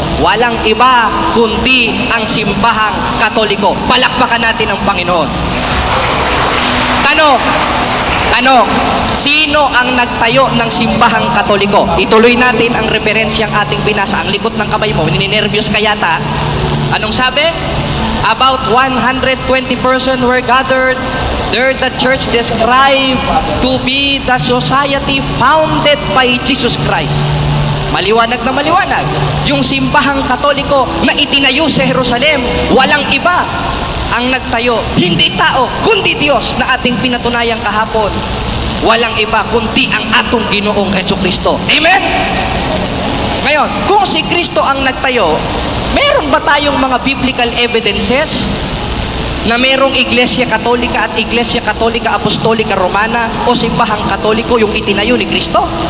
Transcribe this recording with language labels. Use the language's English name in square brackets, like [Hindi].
[Filipino] Walang iba kundi ang simbahang Katoliko. Palakpakan natin ang Panginoon. Tanong, sino ang nagtayo ng simbahang Katoliko? Ituloy natin ang referensyang ating binasa. Ang likot ng kamay mo, ninenervyos ka yata. Anong sabi? [English] About 120 persons were gathered. There the church described to be the society founded by Jesus Christ. [Filipino] Maliwanag na maliwanag. Yung simbahang Katoliko na itinayo sa Jerusalem, walang iba ang nagtayo. Hindi tao, kundi Diyos na ating pinatunayang kahapon. Walang iba kundi ang atong Ginoong Jesucristo. Amen? Ngayon, kung si Kristo ang nagtayo, meron ba tayong mga biblical evidences na merong Iglesia Katolika at Iglesia Katolika Apostolika Romana o simbahang Katoliko yung itinayo ni Kristo?